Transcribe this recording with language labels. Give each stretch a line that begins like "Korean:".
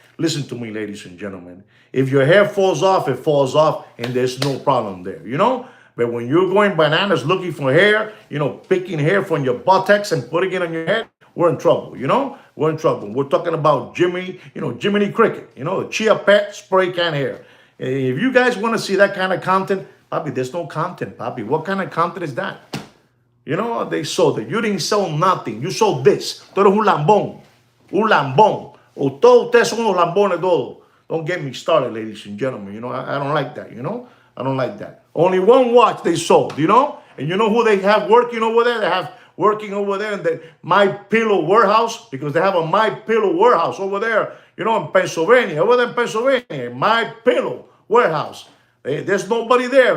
English: Listen to me, ladies and gentlemen. If your hair falls off, it falls off, and there's no problem there, But when you're going bananas looking for hair, picking hair from your buttocks and putting it on your head, we're in trouble, We're in trouble. We're talking about Jiminy Cricket, the Chia Pet spray can hair. If you guys want to see that kind of content, Papi, there's no content, Papi. What kind of content is that? They sold it. You didn't sell nothing. You sold this.
Spanish: Tú eres un lambón. Un lambón. Todos ustedes son unos lambones todos.
English: Don't get me started, ladies and gentlemen. I don't like that, I don't like that. Only one watch they sold, And you know who they have working over there? They have working over there in the My Pillow warehouse, because they have a My Pillow warehouse over there, in Pennsylvania. Over there in Pennsylvania, My Pillow warehouse. There's nobody there.